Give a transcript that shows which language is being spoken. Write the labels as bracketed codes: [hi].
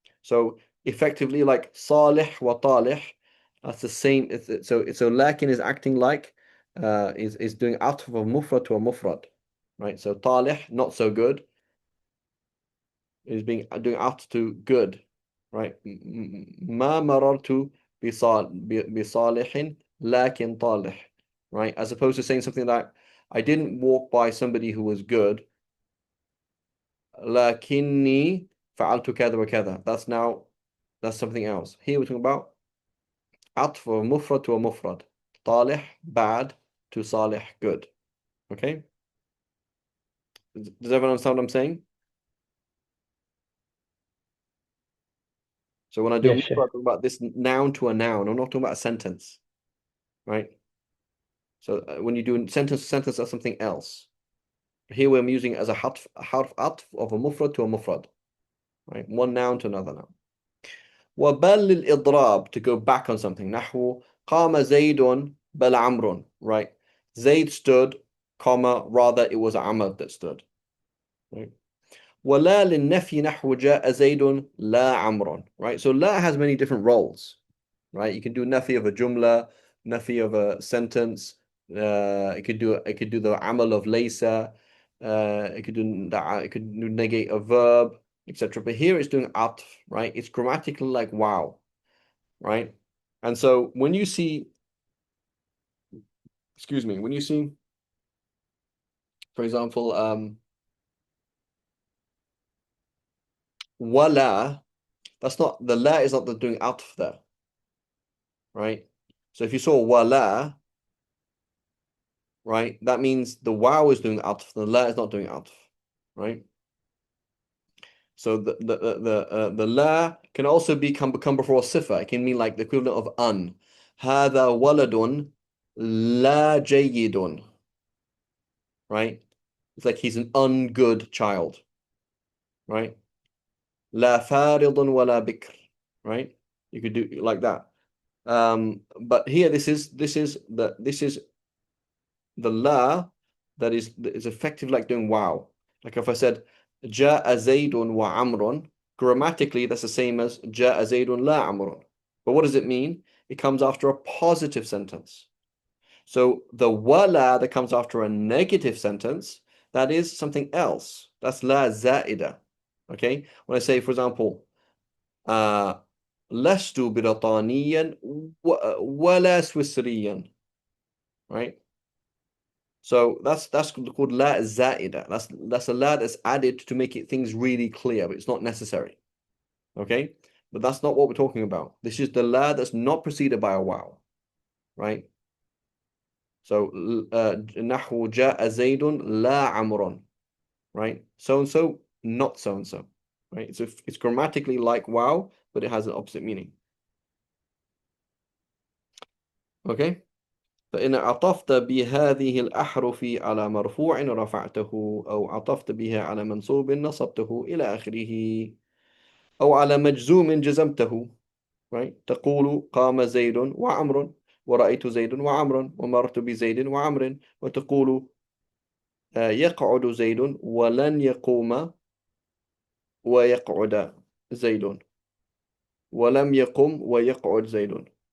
[en] So effectively, like salih wa talih, that's the same. So lakin is acting like is doing atf of mufrad to a mufrad, right? So talih, not so good, is doing atf to good, right? [ar] ما مررت بصالح لكن طالح, right? [en] As opposed to saying something like, I didn't walk by somebody who was good, [ar] لكني فعلت كذا وكذا. [en] That's something else. Here we're talking about عطف مفرد to a مفرد. طالح, bad, to صالح, good. Okay? Does everyone understand what I'm saying? So when I do Yes, mufrad, Sheikh. I talk about this noun to a noun. I'm not talking about a sentence, right? So when you do sentence to sentence, that's something else. Here we're using it as a harf atf of a mufrad to a mufrad, right? One noun to another noun. [ar] وبل الإضراب, [en] to go back on something. [ar] نحو قام زيد بل عمرو, right? [en] Zaid stood, comma, rather it was Amr that stood, right? [ar] ولا للنفي نحو جاء زيد لا عمرو, right? [en] So la has many different roles, right? You can do nafi of a jumla, nafi of a sentence. It could do the amal of laysa. It could negate a verb, etc. But here it's doing atf, right? It's grammatically like wow, right? And so when you see, when you see, for example, wala, the la is not doing atf there, right? So if you saw wala, right, that means the wow is doing atf, the la is not doing atf, right? So the la can also become before a sifa. It can mean like the equivalent of un. [ar] هذا ولد لا جيد, right? [en] It's like he's an ungood child, right? [ar] لا فارض ولا بكر, right? [en] You could do like that. But here this is the la that is effective like doing wow. Like if I said [ar] جاء زيد وعمر, [en] grammatically that's the same as [ar] جاء زيد لا عمر. [en] But what does it mean? It comes after a positive sentence. So the wala that comes after a negative sentence, that is something else. That's la zaida. Okay? When I say, for example, [ar] لست بريطانيا ولا سويسريا, [en] right? So that's called la zaida. That's a la that's added to make things really clear, but it's not necessary. Okay? But that's not what we're talking about. This is the la that's not preceded by a wow, right? [ar] So نحو جاء زيد لا عمر, right? [en] So and so, not so and so, right? So it's grammatically like wow, but it has an opposite meaning. Okay? [ar] فإن عطفت بهذه الأحرف على مرفوع رفعته أو عطفت بها على منصوب نصبته إلى آخره أو على مجزوم جزمته, right? تقول قام زيد وعمر ورأيت زيد وعمر ومرت بزيد وعمر وتقول يقعد زيد ولن يقوم ويقعد زيد ولم يقم ويقعد زيد.